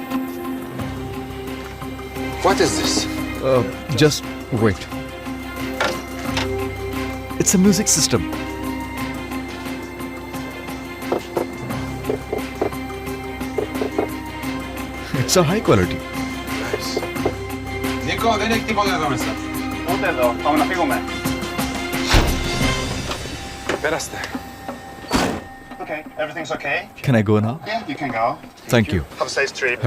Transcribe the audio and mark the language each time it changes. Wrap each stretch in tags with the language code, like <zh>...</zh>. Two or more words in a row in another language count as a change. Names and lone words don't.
<en>what is this? Just wait. It's a music system. It's a high quality.</en> <el>Νίκο, δεν έχει τίποτα εδώ μέσα. Ούτε εδώ, πάμε να φύγουμε. Πέραστε.</el> <en>Okay, everything's okay? Can I go now? Yeah, you can go. Thank you. Have a safe trip.</en>